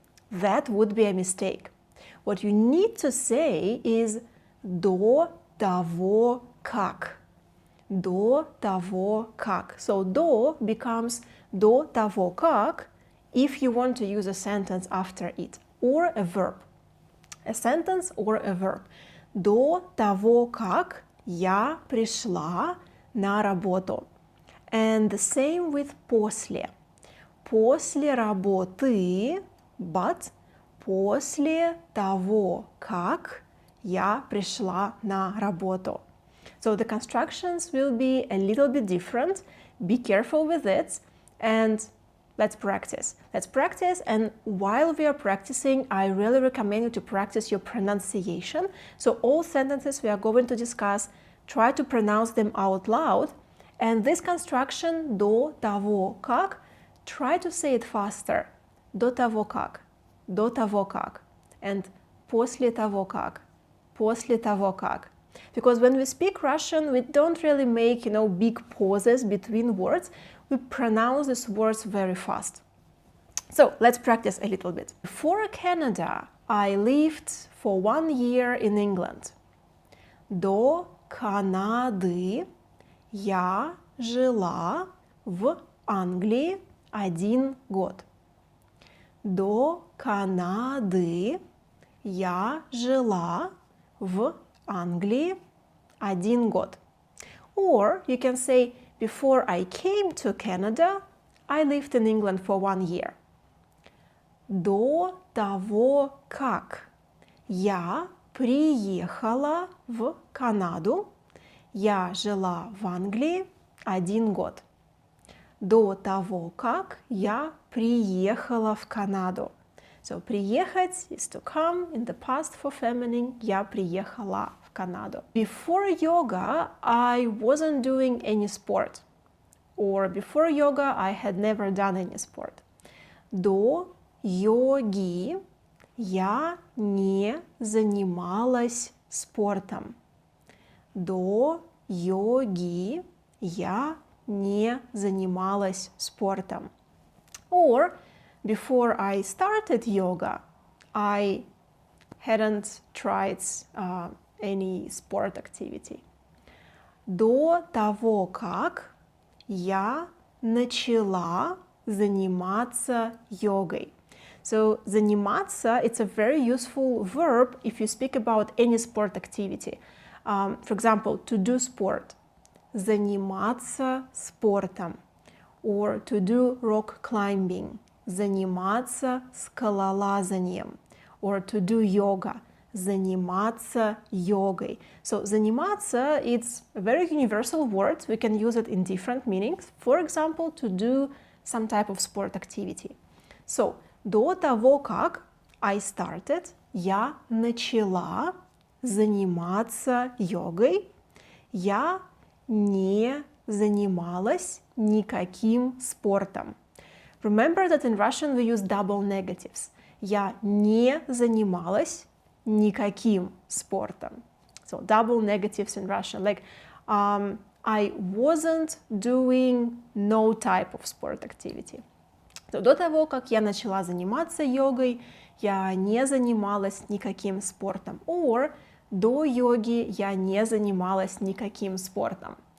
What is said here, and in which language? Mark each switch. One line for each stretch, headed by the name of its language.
English: That would be a mistake. What you need to say is
Russian: до того как. До того как.
English: So до becomes
Russian: до того как
English: if you want to use a sentence after it or a verb. A sentence or a verb.
Russian: До того как я пришла на работу.
English: And the same with после.
Russian: После работы, but после того как я пришла на работу.
English: So the constructions will be a little bit different. Be careful with it, and let's practice. Let's practice, and while we are practicing, I really recommend you to practice your pronunciation. So all sentences we are going to discuss, try to pronounce them out loud. And this construction,
Russian: до того как,
English: try to say it faster.
Russian: До того как, до того как, and после того как, после того как.
English: Because when we speak Russian, we don't really make, big pauses between words. We pronounce these words very fast. So let's practice a little bit. Before Canada, I lived for 1 year in England.
Russian: До Канады я жила в Англии 1 год. До Канады я жила в Англии 1 год.
English: Or you can say, before I came to Canada, I lived in England for 1 year.
Russian: До того как я приехала в Канаду, я жила в Англии 1 год. До того как я приехала в Канаду.
English: So приехать is to come, in the past for feminine,
Russian: я приехала в Канаду.
English: Before yoga, I wasn't doing any sport. Or before yoga, I had never done any sport.
Russian: До йоги я не занималась спортом. До йоги я не занималась спортом.
English: Or before I started yoga, I hadn't tried any sport activity.
Russian: До того как я начала заниматься йогой.
English: So заниматься, it's a very useful verb if you speak about any sport activity. For example, to do sport.
Russian: Заниматься спортом.
English: Or to do rock climbing.
Russian: Заниматься скалолазанием.
English: Or to do yoga.
Russian: Заниматься йогой.
English: So заниматься, it's a very universal word. We can use it in different meanings. For example, to do some type of sport activity.
Russian: So до того как
English: I started,
Russian: я начала заниматься йогой, я не занималась никаким спортом.
English: Remember that in Russian we use double negatives.
Russian: Я не занималась никаким спортом.
English: So double negatives in Russian, like I wasn't doing no type of sport activity.
Russian: До того, как я начала заниматься йогой, я не занималась никаким спортом. Or до йоги я не занималась никаким спортом.